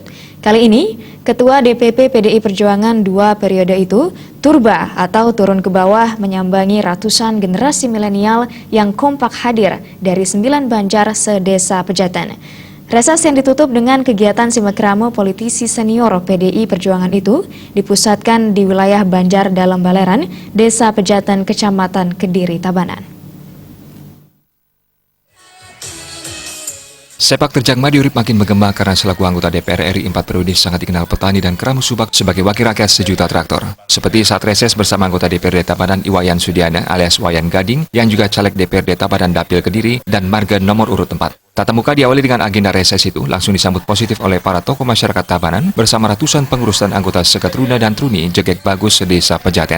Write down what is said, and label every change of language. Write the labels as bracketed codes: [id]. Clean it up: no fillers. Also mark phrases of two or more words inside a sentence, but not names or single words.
[id] Kali ini, Ketua DPP PDI Perjuangan 2 periode itu, turba atau turun ke bawah menyambangi ratusan generasi milenial yang kompak hadir dari 9 Banjar se-Desa Pejaten. Reses yang ditutup dengan kegiatan simakrame politisi senior PDI Perjuangan itu dipusatkan di wilayah Banjar Dalam Baleran, Desa Pejaten, Kecamatan Kediri, Tabanan. Sepak terjang Made Urip makin menggema karena selaku anggota DPR RI 4 periode sangat dikenal petani dan keramu subak sebagai wakil rakyat sejuta traktor. Seperti saat reses bersama anggota DPRD Tabanan Iwayan Sudiana alias Wayan Gading yang juga caleg DPRD Tabanan Dapil Kediri dan marga nomor urut 4. Tatap muka diawali dengan agenda reses itu langsung disambut positif oleh para tokoh masyarakat Tabanan bersama ratusan pengurus dan anggota Seketruna dan Truni Jegek Bagus Desa Pejaten.